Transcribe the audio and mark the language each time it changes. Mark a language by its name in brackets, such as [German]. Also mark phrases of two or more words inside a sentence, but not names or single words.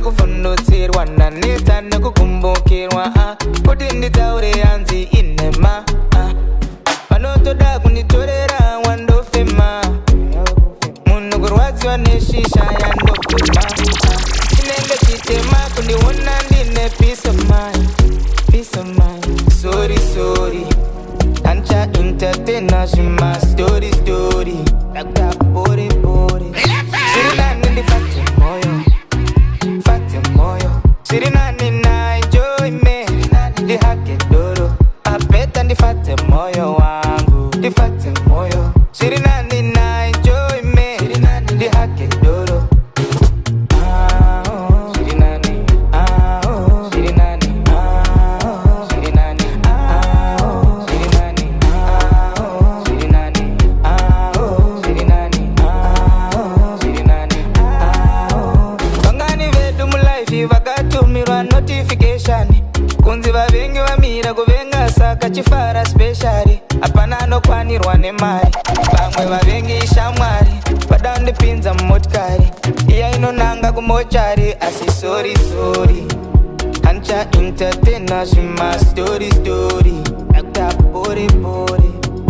[Shona] kuvundutsirwa naneta nekukumbukirwa kuti nditaure yanzi inema vanotoda kunditorera wandofema munhu kurwadziwa neshisha yandopema chinenge chitema kundiona ndine [English] peace of mind peace of mind sorry sorry [Shona] ancha entertaina zvima story story dakapore pore zviri nani ndifate moyo zviri nani na [English] enjoy me [Shona] ndihake doro apeta ndifate moyo wangu ndifate moyo zviri nani na [English] enjoy me [Shona] ndihake doro zviri nani zviri nani zviri nani zviri nani zviri nani zviri nani zviri nani vangani vedu mulife vakatumirwa notification kunzi vavengi vamira kuvenga saka chifara special hapana anokwanirwa nemari vamwe vavengi ishamwari vadandipinza mumotikari iya inonanga kumochari asi [English] sorry sorry [Shona] ancha entertaina zvima story story akutapore pore